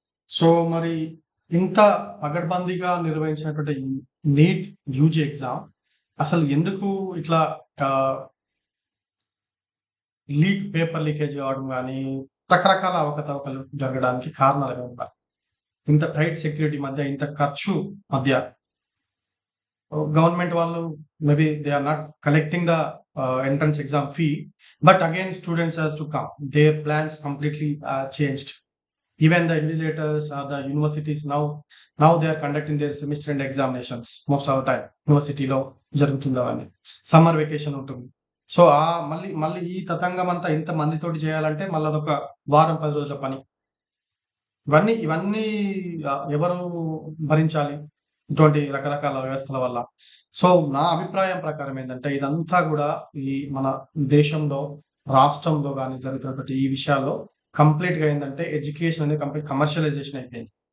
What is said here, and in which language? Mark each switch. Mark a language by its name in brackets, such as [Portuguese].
[Telugu] So, మరి ఇంత పగడ్బందీగా నిర్వహించినటువంటి నీట్ యూజీ ఎగ్జామ్ అసలు ఎందుకు ఇట్లా ఆహ్, పేపర్ లీకేజ్ కావడం గానీ, రకరకాల అవకతవకలు జరగడానికి కారణాలేమన్నా? ఇంత టైట్ సెక్యూరిటీ మధ్య, ఇంత ఖర్చు మధ్య గవర్నమెంట్ వాళ్ళు [English] Maybe they are not collecting the entrance exam fee. But again students has to come. Their plans completely changed. Even the invigilators or the universities now they are conducting their semester end examinations most of the time. [Telugu] యూనివర్సిటీలో జరుగుతుంది అవన్నీ. Summer vacation ఉంటుంది. So, మళ్ళీ ఈ తతంగం అంతా ఇంత మందితోటి చేయాలంటే మళ్ళీ అదొక వారం, 10 రోజుల పని. ఇవన్నీ ఎవరు భరించాలి? ఇటువంటి రకరకాల వ్యవస్థల వల్ల. సో, నా అభిప్రాయం ప్రకారం ఏందంటే ఇదంతా గూడా ఈ మన దేశంలో, రాష్ట్రంలో గాని జరుగుతున్నటువంటి ఈ విషయాల్లో కంప్లీట్‌గా ఏందంటే ఎడ్యుకేషన్ అనేది కంప్లీట్ కమర్షియలైజేషన్ అయిపోయింది.